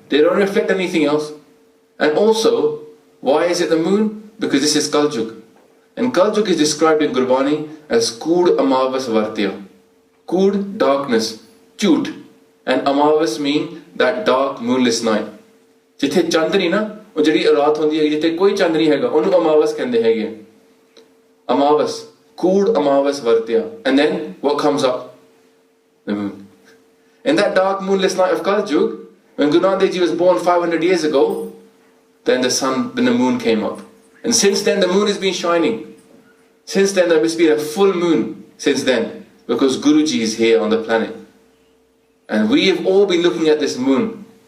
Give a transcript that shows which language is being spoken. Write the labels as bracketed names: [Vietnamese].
[English] They don't reflect anything else. And also, why is it the moon? Because this is Kaljug. And Kaljug is described in Gurbani as Kud Amavas Vartya. Kud, darkness. Chut. And Amavas mean that dark, moonless night. [Punjabi] Jithe Chandni na, ਉਹ ਜਿਹੜੀ ਰਾਤ ਹੁੰਦੀ ਹੈ ਜਿੱਥੇ ਕੋਈ ਚੰਦ ਨਹੀਂ ਹੈਗਾ ਉਹਨੂੰ ਅਮਾਵਸ ਕਹਿੰਦੇ ਹੈਗੇ ਅਮਾਵਸ ਕੂੜ ਅਮਾਵਸ ਵਰਤਿਆ [English] and then what comes up? The moon. In that dark moonless night of Kaljug, when Guru Nanak Dev Ji was born 500 years ago, then the moon came up, and since then the moon has been shining. Since then there must be a full moon since then, because Guruji is here on the planet, and we have all been looking at this moon.